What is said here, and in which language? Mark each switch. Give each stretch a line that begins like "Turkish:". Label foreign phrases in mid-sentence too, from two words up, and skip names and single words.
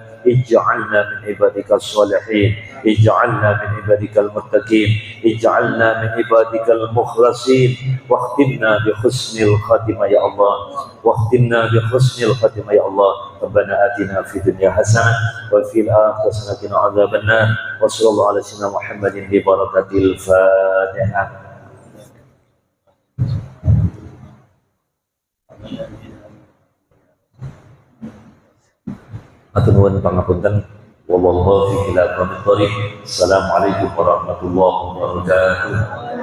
Arabic: اجعلنا من عبادك الصالحين، اجعلنا من عبادك المتقين، اجعلنا من عبادك المخلصين، واختمنا بحسن الخاتمة يا الله، واختمنا بحسن الخاتمة يا الله. ربنا آتنا في الدنيا حسنة وفي الآخرة حسنة وقنا عذاب النار. وصلى الله على سيدنا محمد ببركة الفاتحة.
Javanese: Atur nuwun pangapunten.
Arabic: والله أعلم بالصواب. السلام عليكم ورحمة الله وبركاته.